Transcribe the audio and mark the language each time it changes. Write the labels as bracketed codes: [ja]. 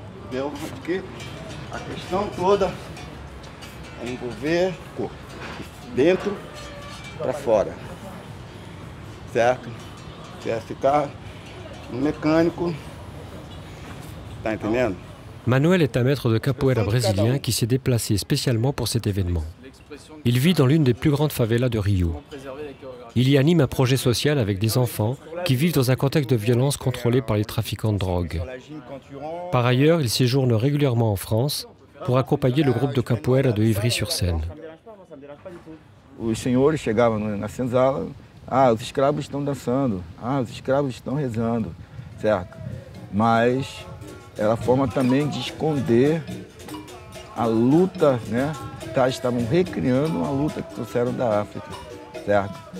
[pt] Porque a questão toda é envolver o corpo, dentro para fora, certo? Se é ficar no mecânico, tá entendendo? [fr] Manuel est un maître de capoeira brésilien qui s'est déplacé spécialement pour cet événement. Il vit dans l'une des plus grandes favelas de Rio. Il y anime un projet social avec des enfants qui vivent dans un contexte de violence contrôlé par les trafiquants de drogue. Par ailleurs, il séjourne régulièrement en France pour accompagner le groupe de capoeira de Ivry-sur-Seine. [pt] Os senhores chegavam na senzala, os escravos estão dançando, os escravos estão rezando, certo? Mas era a forma também de esconder a luta, né? Estavam recriando uma luta que trouxeram da África, certo?